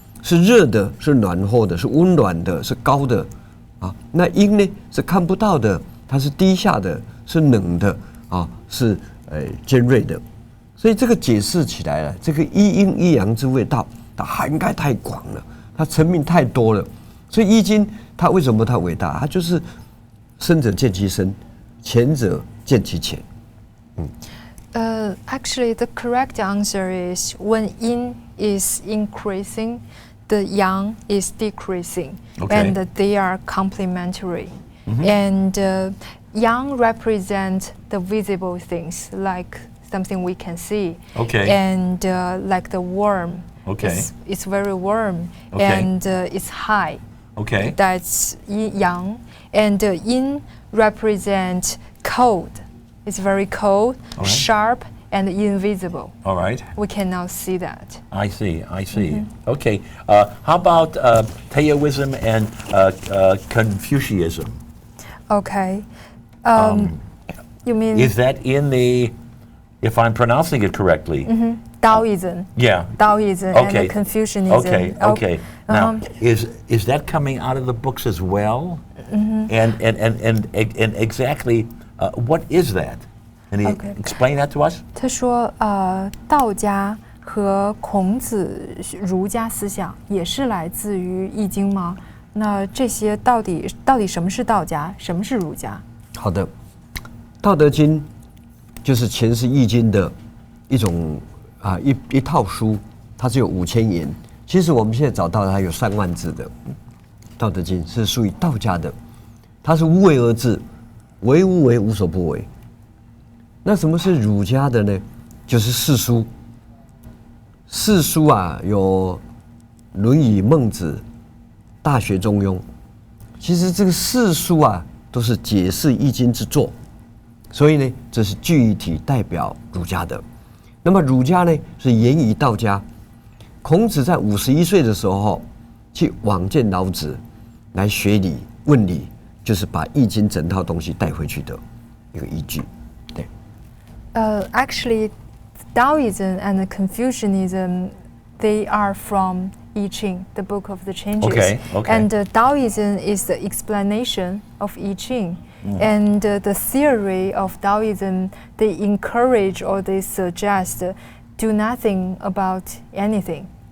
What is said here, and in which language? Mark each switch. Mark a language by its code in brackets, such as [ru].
[zh] 是热的，是暖和的，是温暖的，是高的，那阴呢是看不到的，它是低下的，是冷的，是尖锐的，所以这个解释起来了，这个一阴一阳之谓道，它涵盖太广了，它层面太多了，所以易经它为什么它伟大？它就是深者见其深，浅者见其浅。 [en] Actually, the correct answer is when yin is increasing. the yang is decreasing, Okay. and they are complementary. And yang represent the visible things, like something we can see. Okay. And like the worm. Okay. It's very warm, Okay. and it's high. Okay. That's yang. And yin represent cold. It's very cold, All right. sharp, and invisible. All right. We cannot see that. I see. Okay. How about Taoism and Confucianism? Okay. You mean Is that in the, if I'm pronouncing it correctly? Taoism? Yeah. Taoism Okay. and Confucianism. Okay. Now, is that coming out of the books as well? And exactly what is that? Can you Okay. explain that to us? [zh] 他说，道家和孔子儒家思想也是来自于《易经》吗？那这些到底什么是道家，什么是儒家？好的，《道德经》就是诠释《易经》的一种一套书，它只有5000言。其实我们现在找到它有3万字的《道德经》是属于道家的，它是无为而治，为无为，无所不为。那什么是儒家的呢？就是四书。四书有《论语》《孟子》《大学》《中庸》。其实这个四书都是解释《易经》之作，所以呢，这是具体代表儒家的。那么儒家呢，是源于道家。孔子在51岁的时候去往见老子，来学礼问礼，就是把《易经》整套东西带回去的一个依据。对。 [en] Actually, Taoism and Confucianism, they are from Yijing, the Book of the Changes. Okay. And Taoism is the explanation of Yijing. And the theory of Taoism, they encourage or they suggest do nothing about anything.